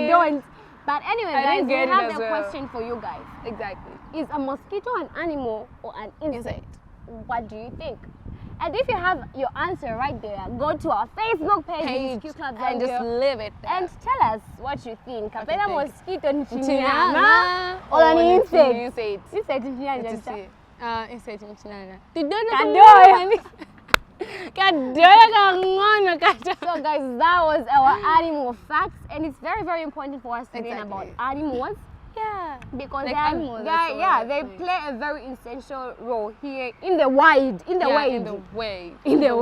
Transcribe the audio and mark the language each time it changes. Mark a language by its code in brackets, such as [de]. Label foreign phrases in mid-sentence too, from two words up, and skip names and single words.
[en] don't. But anyway, I guys, didn't we get it have as a well. question for you guys. Exactly. Is a mosquito an animal or an insect? Insect. What do you think? And if you have your answer right there, go to our Facebook page, Q Club and just live it there. and tell us what you think. you [ny] Kapena [en] think. [ny] mosquito ni Chinyama chinyama [en] or an [ny] ni [en] insect? insect. [ny] Insect ni chinyama. Insect ni chinyama. Kadoy. Kadoy kangono kadoy. [en] So guys, that was our animal facts, and it's very, very important for us to learn about Exactly. animals Yeah. because Like they, animals, that's all yeah, I they think. play a very essential role here in the wild, in the Yeah, wild. in the way. In the